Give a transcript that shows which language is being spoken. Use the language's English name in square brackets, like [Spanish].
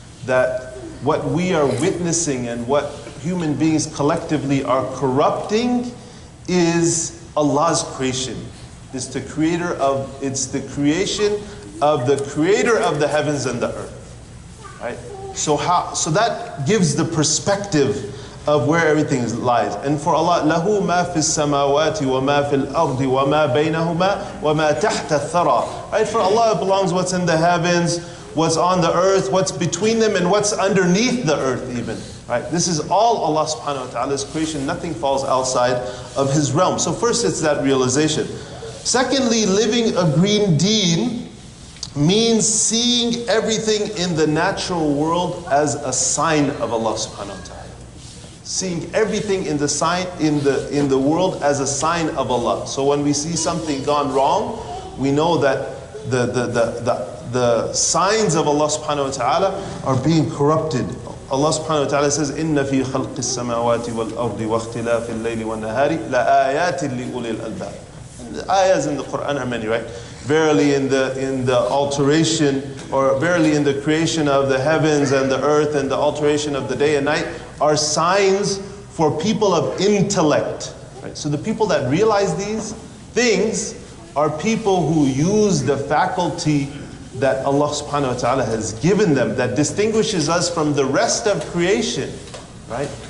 [English] That what we are witnessing and what human beings collectively are corrupting is Allah's creation. It's the creation of the creator of the heavens and the earth. right? So that gives the perspective of where everything lies. [Arabic] And for Allah, لَهُ مَا فِي السَّمَاوَاتِ وَمَا فِي الْأَرْضِ وَمَا بَيْنَهُمَا وَمَا تَحْتَ الثَّرَى. [English] Right? For Allah belongs what's in the heavens, what's on the earth, what's between them, and what's underneath the earth even. Right? This is all Allah subhanahu wa ta'ala's creation. Nothing falls outside of His realm. So first it's that realization. Secondly, living a green deen means seeing everything in the natural world as a sign of Allah subhanahu wa ta'ala. Seeing everything in the world as a sign of Allah. So when we see something gone wrong, we know that the signs of Allah subhanahu wa ta'ala are being corrupted. [Arabic] Allah subhanahu wa ta'ala says, إِنَّ فِي خَلْقِ السَّمَاوَاتِ وَالْأَرْضِ وَاخْتِلَافِ اللَّيْلِ وَالنَّهَارِ لَآيَاتٍ لِأُولِي الْأَلْبَابِ. [English] The ayahs in the Quran are many, right? Verily in the alteration, or verily in the creation of the heavens and the earth and the alteration of the day and night are signs for people of intellect. Right? So the people that realize these things are people who use the faculty that Allah subhanahu wa ta'ala has given them, that distinguishes us from the rest of creation. Right?